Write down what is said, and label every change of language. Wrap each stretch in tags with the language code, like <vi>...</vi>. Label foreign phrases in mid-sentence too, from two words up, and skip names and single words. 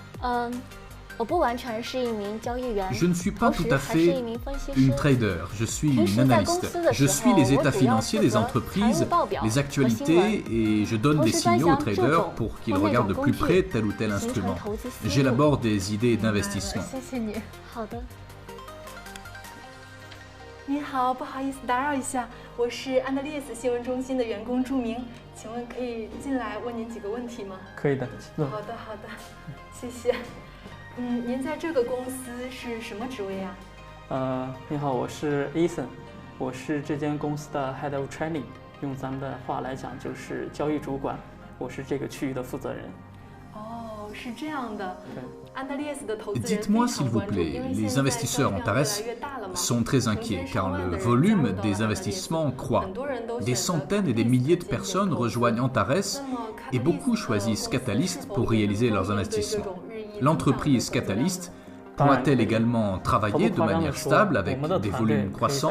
<fr>Je ne suis pas tout à fait une trader, je suis une analyste. Je suis les états financiers des entreprises, les actualités et je donne des signaux aux traders pour qu'ils regardent de plus près tel ou tel instrument. J'élabore des idées d'investissement.</fr> <zh>您好，不好意思打扰一下，我是安德烈斯新闻中心的员工朱明，请问可以进来问您几个问题吗？可以的。好的，好的，谢谢。您在这个公司是什么职位呀？你好，我是 Ethan， 我是这间公司的</zh> <en>Head of Training，</en> <zh>用咱们的话来讲就是交易主管，我是这个区域的负责人。哦，是这样的。</zh> <fr>Dites-moi s'il vous plaît, les investisseurs Antares sont très inquiets car le volume des investissements croît. Des centaines et des milliers de personnes rejoignent Antares et beaucoup choisissent Catalyst pour réaliser leurs investissements. L'entreprise Catalyst pourra-t-elle également travailler de manière stable avec des volumes croissants?</fr>